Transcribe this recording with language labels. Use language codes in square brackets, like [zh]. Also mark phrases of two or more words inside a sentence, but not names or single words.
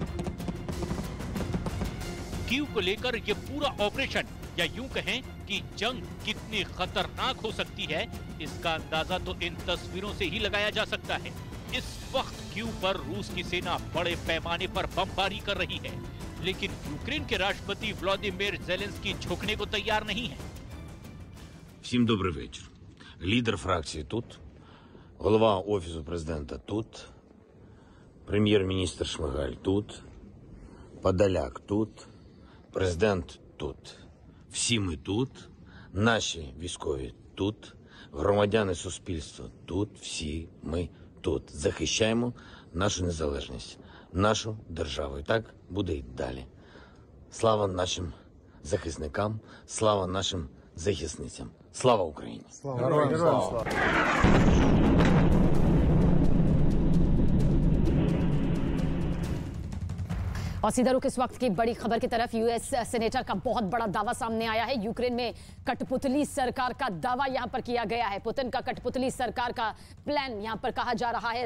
[hi] कीव को लेकर ये पूरा ऑपरेशन, या यूं कहें कि जंग कितनी खतरनाक हो सकती है, इसका अंदाजा तो इन तस्वीरों से ही लगाया जा सकता है। इस वक्त कीव पर रूस की सेना बड़े पैमाने पर बमबारी कर रही है, लेकिन यूक्रेन के राष्ट्रपति व्लादिमीर ज़ेलेंस्की झुकने को तैयार नहीं है। [uk] Всім добрий вечір. Лідер фракції тут, голова Офісу президента тут, прем'єр-міністр Шмигаль тут, Подоляк тут, президент тут. Всі ми тут, наші військові тут, громадяни суспільства тут, всі ми тут. Захищаємо нашу незалежність, нашу державу. І так буде й далі. Слава нашим захисникам, слава нашим захисницям. Слава Україні! Героям слава! [hi] और सीधा रुख इस वक्त की बड़ी खबर की तरफ। [en] US senator [hi] का बहुत बड़ा दावा सामने आया है। यूक्रेन में कठपुतली सरकार का दावा यहां पर किया गया है। पुतिन का कठपुतली सरकार का प्लान यहां पर कहा जा रहा है।